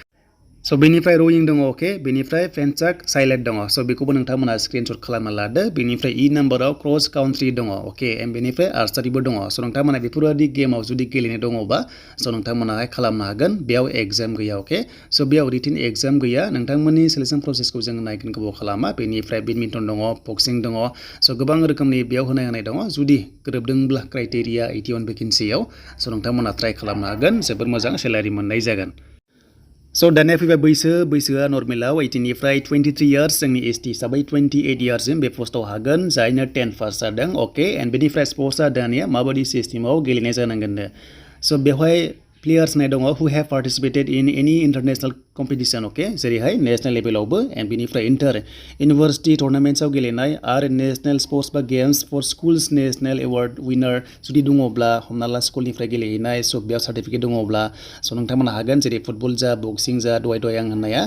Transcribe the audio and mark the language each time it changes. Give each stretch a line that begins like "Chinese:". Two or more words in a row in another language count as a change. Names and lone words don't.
Bodo: स' बेनिफ्राय रयिं दङ अके बेनिफ्राय फेन्चाक साइलेट दङ स' बेखौबो नोंथांमोना स्क्रिनशट खालामना लादो बेनिफ्राय इ नाम्बाराव
English: cross country
Bodo: दङ
English: okay and
Bodo: बेनिफ्राय आर्सारिबो दङ स' नोंथांमोना बेफोरबायदि गेमाव जुदि गेलेनो दङबा स' नोंथांमोनाहाय खालामनो हागोन बेयाव एग्जाम गैया
English: okay so'
Bodo: बेयाव
English: written exam
Bodo: गैया नोंथांमोननि
English: selection process
Bodo: जों नायगोन गोबाव खालामा बेनिफ्राय बेडमिन्टन दङ बक्सिं दङ स' गोबां रोखोमनि बेयाव होनाय दङ जुदि गोरोबदोंब्ला
English: criteria 81 vacancy
Bodo: स' नोंथांमोना ट्राइ खालामनो हागोन जोबोर मोजां सेलारि मोननाय जागोन स' दानिया फैबाय बैसोआ नर्मेलाव 18 निफ्राय 23 इयार्स जोंनि एसटी हिसाबै 28 इयार्ससिम बे पस्टआव हागोन जायनो 10 पास जादों
English: okay and
Bodo: बेनिफ्राय स्पर्ट्सआ दानिया माबायदि सिस्टेमाव गेलेनाय जानांगोननो स' बेवहाय प्लेयार्स नाय दङ हु
English: have participated in any international competition okay जेरैहाय national level and बेनिफ्राय inter university tournaments
Bodo: गेलेनाय आरो
English: national sports or games for schools national award winner जुदि
Bodo: दङब्ला हमना ला स्कुलनिफ्राय गेलेहैनाय स' बेयाव सार्टिफिकेट दङब्ला स' नोंथांमोना हागोन जेरै फुटबल जा बक्सिं जा दहाय आं होननाया